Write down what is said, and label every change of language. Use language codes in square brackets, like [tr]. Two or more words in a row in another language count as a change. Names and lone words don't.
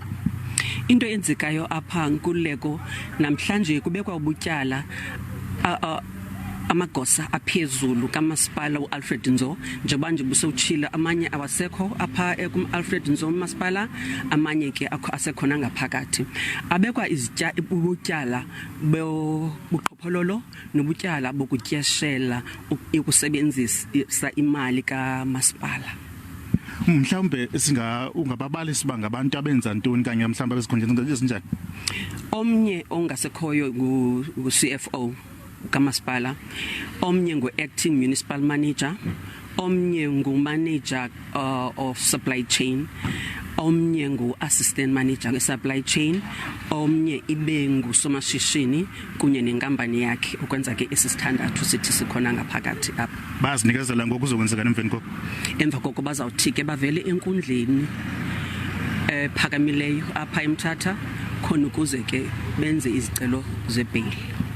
[xh] Into enzekayo apha Nkululeko namhlanje kubekwa ubutyala amagosa aphezulu kamasipala uAlfred njengoba nje busowutshila amanye awasekho apha kuAlfred umasipala amanye ke asekhona ngaphakathi abekwa izitya ubutyala bobuqhophololo nobutyala bokutyeshela ukusebenzisa imali kamasipala. Mhlawumbe ungababalisi bangabantu abenza ntoni kanye mhlawumbe bezikhonjeni ezinjani? Omnye ongasekhoyo ngu-CFO kamasipala, omnye ngu- [en] acting municipal manager, [xh] omnye ngu- [en] manager of supply chain, [xh] omnye ngu- [en] assistant manager [xh] we- [en] supply chain, [xh] omnye ibe ngusomashishini kunye nenkampani yakhe ukwenza ke esisithandathu sithi sikhona ngaphakathi apha. Bazinikezela ngokuzokwenzeka emveni koko? Emva koko bazawuthi ke bavele enkundleni phakamileyo apha eMthatha khona ukuze ke benze izicelo zebheli.